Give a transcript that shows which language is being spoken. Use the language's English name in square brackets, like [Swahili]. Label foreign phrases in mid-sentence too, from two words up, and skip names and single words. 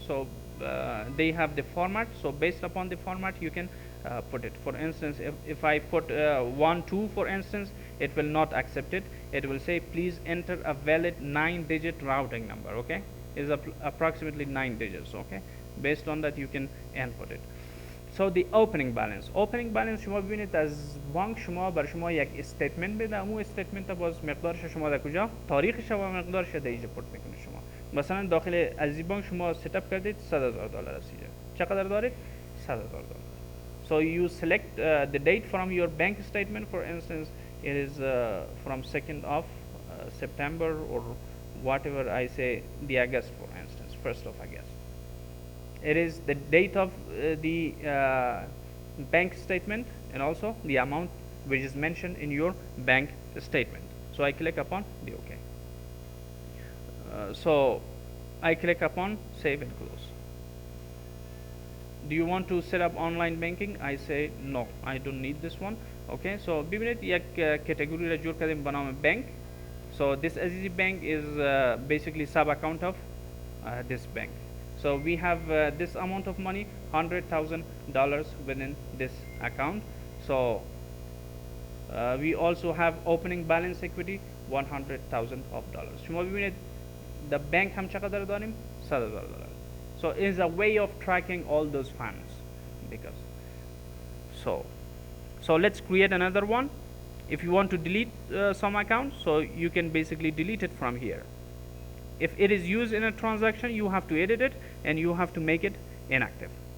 [English] So they have the format, so based upon the format you can put it. For instance, if I put 1 2 for instance, it will not accept it. It will say please enter a valid 9-digit routing number. Okay, is approximately 9 digits. Okay, based on that you can input it. So the opening balance [Persian] شما ببینید از بانک شما بر شما یک استیتمنت بده. اون استیتمنت باز مقدارش شما در کجا، تاریخش و مقدارش در اینجا پورت میکنه. شما مثلا داخل عزیزی بانک شما [English] set up [Persian] کردید $100,000 است. چقدر دارید؟ $100,000. [English] So you select the date from your bank statement. For instance, it is from 2nd of September or whatever I say, the August, for instance, 1st of August. It is the date of the bank statement and also the amount which is mentioned in your bank statement. So I click upon the OK. So I click upon save and close. Do you want to set up online banking? I say no, I don't need this one. Okay, so [Persian] ببینید یک category را جور کردیم به نام bank. [English] So this Azizi bank is basically sub account of this bank. So we have this amount of money, $100,000 within this account. So we also have opening balance equity $100,000. [Persian] شما ببینید [English] the bank [Persian] هم چقدر داریم؟ $100,000. [English] So it is a way of tracking all those funds. Because so let's create another one. If you want to delete some account, so you can basically delete it from here. If it is used in a transaction, you have to edit it and you have to make it inactive.